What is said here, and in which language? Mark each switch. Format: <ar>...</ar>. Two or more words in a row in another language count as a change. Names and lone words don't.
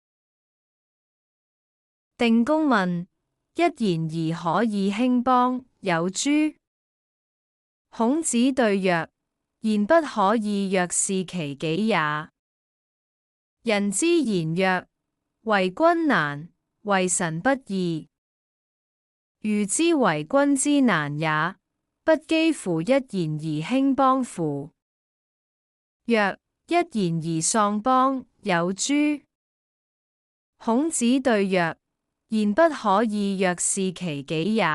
<lzh>定公問：一言而可以興邦，有諸？孔子對曰：言不可以，若是其己也。人之言曰： 為君難，為臣不易。如知為君之難也，不幾乎一言而興邦乎？曰：一言而喪邦，有諸？孔子對曰：言不可以，若是其己也。</lzh>